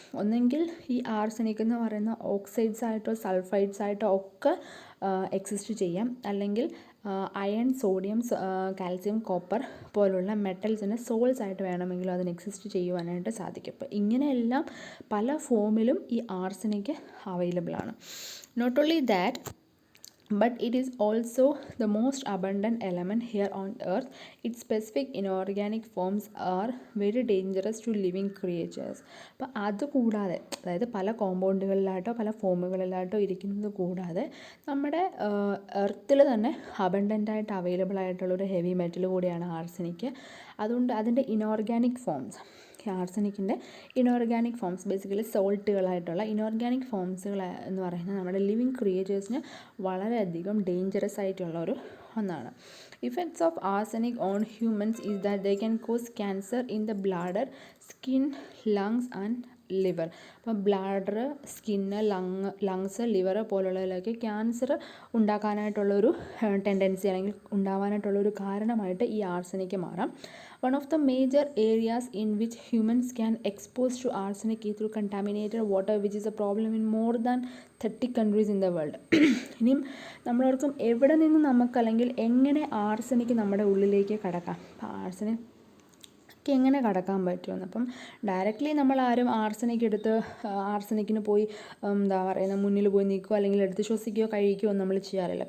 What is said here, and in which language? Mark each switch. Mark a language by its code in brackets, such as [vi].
[ml] ഒന്നെങ്കിൽ ഈ ആർസനിക് എന്ന് പറയുന്ന ഓക്സൈഡ്സ് ആയിട്ടോ സൾഫൈഡ്സ് ആയിട്ടോ ഒക്കെ എക്സിസ്റ്റ് ചെയ്യാം, അല്ലെങ്കിൽ അയൺ, സോഡിയം, കാൽസ്യം, കോപ്പർ പോലുള്ള മെറ്റൽസിന് സോൾസ് ആയിട്ട് വേണമെങ്കിലും അതിന് എക്സിസ്റ്റ് ചെയ്യുവാനായിട്ട് സാധിക്കും. അപ്പോൾ ഇങ്ങനെയെല്ലാം പല ഫോമിലും ഈ ആർസനിക് അവൈലബിൾ ആണ്. [en] Not only that, but it is also the most abundant element here on earth. Its specific inorganic forms are very dangerous to living creatures. [ml] അപ്പോൾ അതുകൂടാതെ, അതായത് പല കോമ്പൗണ്ടുകളിലായിട്ടോ പല ഫോമുകളിലായിട്ടോ ഇരിക്കുന്നത് കൂടാതെ നമ്മുടെ എർത്തിൽ തന്നെ അബണ്ടൻ്റായിട്ട് അവൈലബിൾ ആയിട്ടുള്ളൊരു ഹെവി മെറ്റൽ കൂടിയാണ് ആർസനിക്. അതുകൊണ്ട് അതിൻ്റെ inorganic forms, ആർസനിക്കിൻ്റെ inorganic forms, basically സോൾട്ടുകളായിട്ടുള്ള inorganic ഫോംസുകൾ എന്ന് പറയുന്നത് നമ്മുടെ ലിവിങ് ക്രിയേച്ചേഴ്സിന് വളരെയധികം ഡേഞ്ചറസ് ആയിട്ടുള്ള ഒന്നാണ്. [en] Effects of arsenic on humans is that they can cause cancer in the bladder, skin, lungs and liver. [ml] അപ്പം bladder, skin, lungs, liver പോലുള്ളതിലൊക്കെ cancer ഉണ്ടാക്കാനായിട്ടുള്ളൊരു tendency അല്ലെങ്കിൽ ഉണ്ടാവാനായിട്ടുള്ളൊരു കാരണമായിട്ട് ഈ ആർസനിക് മാറാം. [en] One of the major areas in which humans can expose to arsenic is through contaminated water, which is a problem in more than 30 countries in the world. [ml] ഇനിയും നമ്മളോർക്കും എവിടെ നിന്ന് നമുക്ക് അല്ലെങ്കിൽ എങ്ങനെ ആർസനിക് നമ്മുടെ ഉള്ളിലേക്ക് കടക്കാം, ആർസനിക് എങ്ങനെ കടക്കാൻ പറ്റുമെന്ന്. അപ്പം ഡയറക്റ്റ്ലി നമ്മൾ ആരും ആർസനിക് എടുത്ത് ആർസനിക്കിന് പോയി എന്താ പറയുന്നത് മുന്നിൽ പോയി നിൽക്കുകയോ അല്ലെങ്കിൽ എടുത്ത് ശ്വസിക്കുകയോ കഴിക്കുകയോ നമ്മൾ ചെയ്യാറില്ല.